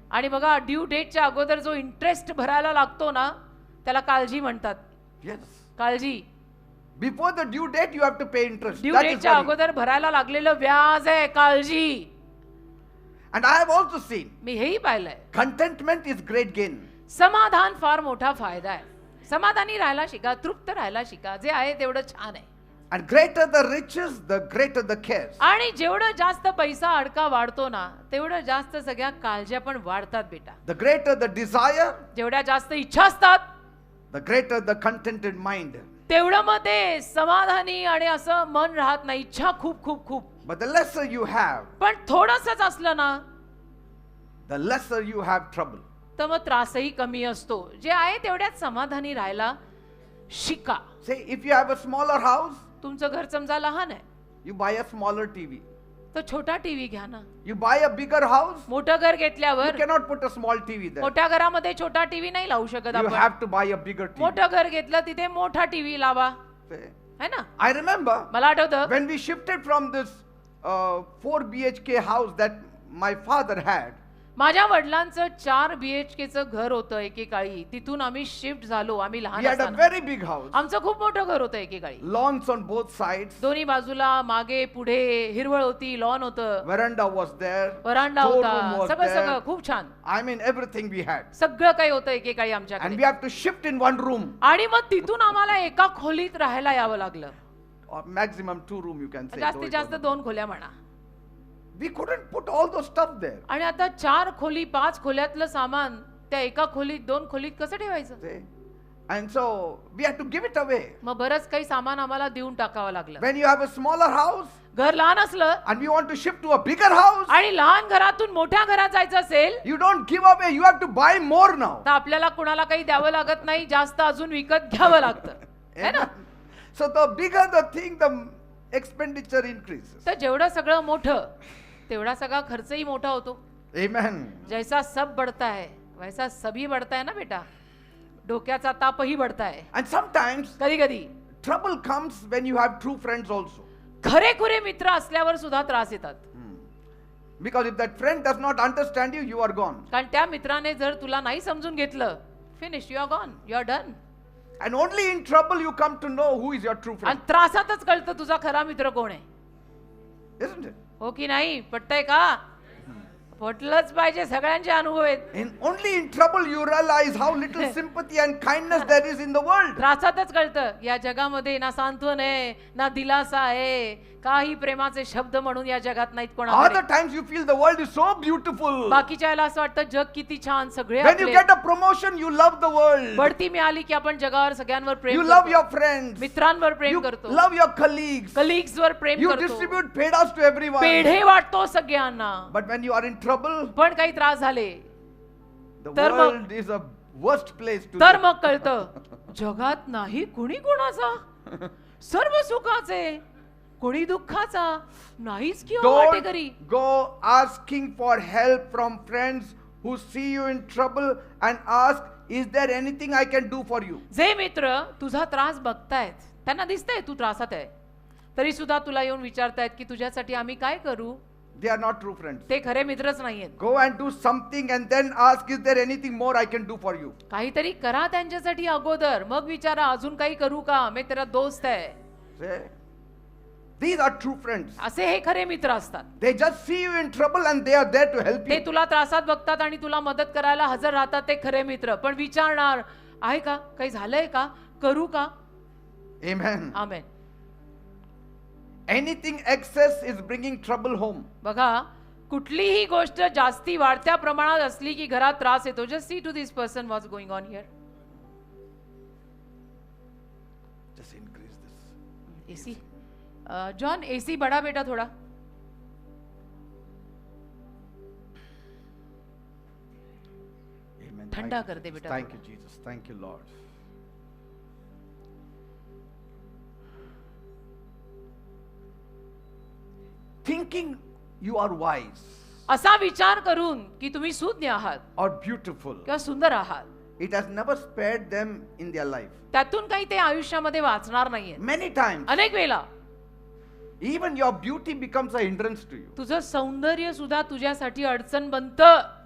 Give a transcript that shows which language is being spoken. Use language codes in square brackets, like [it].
[mr] आणि बघा ड्यू डेटच्या अगोदर जो इंटरेस्ट भरायला लागतो ना, त्याला काळजी म्हणतात. [en] Yes. [mr] काळजी. [en] Before the due date, you have to pay interest. [mr] Due [en] That is [mr] डेटच्या [en] worry. [mr] अगोदर भरायला लागलेलं व्याज आहे काळजी. [en] And I have also seen [mr] मी हेही पाहिलंय. [en] contentment is great gain. [mr] समाधान फार मोठा फायदा आहे. समाधानी राहायला शिका, तृप्त राहायला शिका. जे आहे तेवढं छान आहे. [en] And greater the riches, the greater the cares. [mr] आणि जेवढं जास्त पैसा अडका वाढतो ना, तेवढं जास्त सगळ्या काळज्या पण वाढतात बेटा. [en] The greater the desire, [mr] जेवढ्या जास्त इच्छा असतात, [en] the greater the contented mind. [mr] तेवढं मग ते समाधानी आणि असं मन राहत नाही. इच्छा खूप खूप खूप. [en] But the lesser you have, [mr] पण थोडंसंच असलं ना, [en] the lesser you have trouble. [mr] तर मग त्रासही कमी असतो. जे आहे तेवढ्यात समाधानी राहायला शिका. [en] Say, if you have a smaller house, [mr] तुमचं घर समजा लहान आहे, [en] you buy a smaller TV. [mr] तर छोटा टीव्ही घ्या ना. [en] You buy a bigger house, [mr] मोठं घर [en] you [mr] घेतल्यावर [en] cannot put a small TV there. [mr] मोठ्या घरामध्ये छोटा टीव्ही नाही लावू शकत [en] You [mr] आपण. [en] have to buy a bigger TV. [mr] मोठं घर घेतलं तिथे मोठा टीव्ही लावा, [en] Say, [hi] है ना. [en] I remember [mr] मला आठवतं [en] when we shifted from this 4 BHK house that my father had, [mr] माझ्या वडिलांचं 4 BHKचं घर होतं एकेकाळी. तिथून आम्ही शिफ्ट झालो. आम्ही लहान [en] we had a [mr] असताना. [en] very big house, [mr] आमचं खूप मोठं घर होतं एकेकाळी. [en] lawns on both sides, [mr] दोन्ही बाजूला मागे पुढे हिरवळ होती, लॉन होतं, [en] veranda was there, [mr] veranda [en] storeroom [mr] होता, [en] was [mr] सगळं [en] there. [mr] सगळं खूप छान. [en] I mean, everything we had. [mr] सगळं काही होतं एकेकाळी [en] And [mr] आमच्याकडे. [en] we have to shift in one room, [mr] आणि मग तिथून आम्हाला एका खोलीत राहायला यावं लागलं. [en] or maximum 2 room, you can say. though [mr] जास्तीत [en] it [mr] जास्त [en] was- [mr] 2 खोल्या म्हणा. [en] We couldn't put all those stuff there. [mr] आणि आता 4 खोली 5 खोल्यातलं सामान त्या एका खोलीत 2 खोलीत कसं ठेवायचं. [en] See? And so we had to give it away. [mr] मग बरंच काही सामान आम्हाला देऊन टाकावं लागलं. [en] When you have a smaller house [mr] घर लहान असलं [en] and we want to shift to a bigger house, [mr] आणि लहान घरातून मोठ्या घरात जायचं असेल, [en] you don't give away, you have to buy more now. [mr] तर आपल्याला कुणाला काही द्यावं लागत नाही, जास्त अजून विकत घ्यावं लागतं, है ना. [en] So the bigger the thing, the expenditure increases. [mr] तर जेवढं सगळं मोठं तेवढा सगळा खर्चही मोठा होतो. [en] Amen. [hi] जैसा सब बढ़ता है वैसा सभी बढ़ता है ना बेटा. [mr] डोक्याचा तापही [hi] बढ़ता है. [en] And sometimes [mr] कधी कधी [en] trouble comes when you have true friends also. [mr] खरेखुरे मित्र असल्यावर सुद्धा त्रास येतात. [en] Because if that friend does not understand you, you are gone. [mr] कारण त्या मित्राने जर तुला नाही समजून घेतलं, finish, [en] You are gone, you are done. And only in trouble you come to know who is your true friend. [mr] आणि त्रासातच कळतं तुझा खरा मित्र कोण आहे. [en] Isn't it? [mr] हो की नाही. पटतंय का. पटलंच पाहिजे. सगळ्यांचे अनुभव आहेत. [en] Only in trouble you realize how little sympathy and kindness there is in the world. [mr] त्रासातच कळतं या जगामध्ये ना सांत्वन आहे, ना दिलासा आहे, काही प्रेमाचे शब्द म्हणून या जगात नाहीत कोणाकडे. [en] Other times you feel the world is so beautiful. [mr] बाकीच्या वेळेला असं वाटतं जग किती छान. सगळे [en] When you [mr] आपले. [en] get a promotion, you love the world. [mr] बढती मिळाली की आपण जगावर सगळ्यांवर प्रेम [en] You love [mr] करतो. [en] your friends. [mr] मित्रांवर प्रेम [en] You [mr] करतो. [en] love your colleagues. [mr] कलिग्स वर प्रेम [en] You [mr] करतो. [en] distribute pedas to everyone. [mr] पेढे वाटतो सगळ्यांना. [en] But when you are in trouble, [mr] पण काही त्रास झाले [en] the [mr] तर मग- [en] world is a worst place to [mr] तर [en] live. [mr] मग कळतं जगात नाही कुणी कोणाचा. सर्व सुखाचे, कोणी दुःखाचा नाहीच किंवा वाटेकरी. [en] Don't go asking for help from friends who see you in trouble and ask, is there anything I can do for you? [mr] जे मित्र तुझा त्रास बघतायत, त्यांना दिसतंय तू त्रासात आहे, तरी सुद्धा तुला येऊन विचारतायत की तुझ्यासाठी आम्ही काय करू. [en] They are not true friends. [mr] ते खरे मित्रच नाहीयेत. [en] Go and do something and then ask, is there anything more I can do for you? [mr] काहीतरी करा त्यांच्यासाठी अगोदर, मग विचारा अजून काही करू का, मी [hi] तेरा दोस्त [mr] आहे. [en] Say, these are true friends. [mr] असे हे खरे मित्र असतात. [en] They just see you in trouble and they are there to help [mr] ते [en] you. [mr] तुला त्रासात बघतात आणि तुला मदत करायला हजर राहतात. ते खरे मित्र. पण विचारणार आहे का, काही झालंय का, करू का. [en] Amen. [mr] Amen. [en] Anything excess is bringing trouble home. [mr] बघा कुठलीही गोष्ट जास्ती वाढत्या प्रमाणात असली की घरात त्रास येतो. [en] Just see to this person what's going on here. Just increase this. [hi] AC John AC बड़ा बेटा थोड़ा. [en] Amen. [hi] ठंडा कर दे बेटा [en] Thank [hi] थोड़ा. [en] you, Jesus. Thank you, Lord. thinking you are wise [mr] असा विचार करून की तुम्ही सुज्ञ आहात [en] or beautiful, [mr] किंवा सुंदर आहात, [en] it has never spared them in their life. [mr] त्यातून काही ते आयुष्यामध्ये वाचणार नाहीये. [en] Many times, [mr] अनेक वेळा [en] even your beauty becomes a hindrance to you. [mr] तुझं सौंदर्य सुद्धा तुझ्यासाठी अडचण बनतं.